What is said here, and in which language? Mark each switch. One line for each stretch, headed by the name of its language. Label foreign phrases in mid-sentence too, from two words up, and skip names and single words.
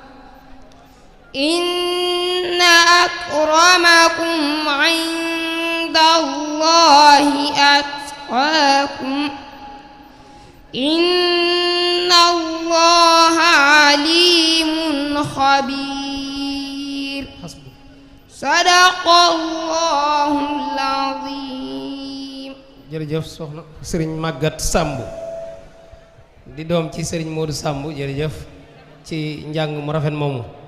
Arabic: إن أكرمكم عند الله أتقاكم إن الله عليم خبير صدق الله العظيم.
Wolof: jërëjëf soxna sëriñ Maguette Samb di doom ci sëriñ Modou Samb jërëjëf ci njàng mu rafet moomu